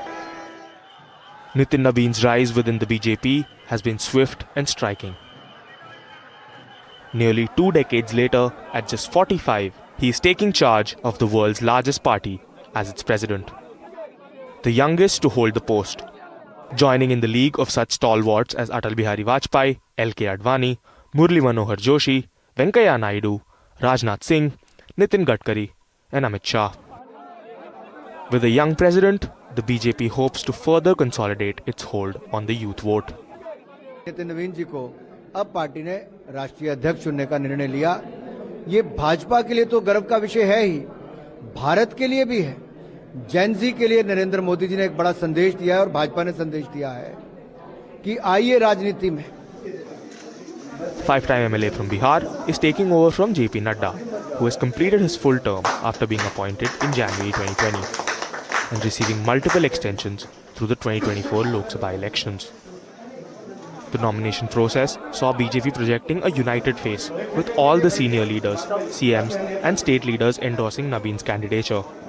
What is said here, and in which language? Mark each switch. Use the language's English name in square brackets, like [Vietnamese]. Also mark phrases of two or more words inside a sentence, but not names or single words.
[English] Nitin Nabeen's rise within the BJP has been swift and striking. Nearly 2 decades later, at just 45, he is taking charge of the world's largest party as its president. The youngest to hold the post, joining in the league of such stalwarts as Atal Bihari Vajpayee, L.K. Advani, Murli Manohar Joshi, Venkaiah Naidu, Rajnath Singh, Nitin Gadkari, and Amit Shah. With a young president, the BJP hopes to further consolidate its hold on the youth vote. [Hindi] नितिन नवीन जी को अब पार्टी ने राष्ट्रीय अध्यक्ष चुनने का निर्णय लिया। ये भाजपा के लिए तो गर्व का विषय है ही, भारत के लिए भी है। जैन जी के लिए नरेंद्र मोदी जी ने एक बड़ा संदेश दिया है और भाजपा ने संदेश दिया है कि आइए राजनीति में। [English] Five-time MLA from Bihar is taking over from JP Nadda, who has completed his full term after being appointed in January 2020 and receiving multiple extensions through the 2024 Lok Sabha elections. The nomination process saw BJP projecting a united face with all the senior leaders, CMs and state leaders endorsing Nabeen's candidature.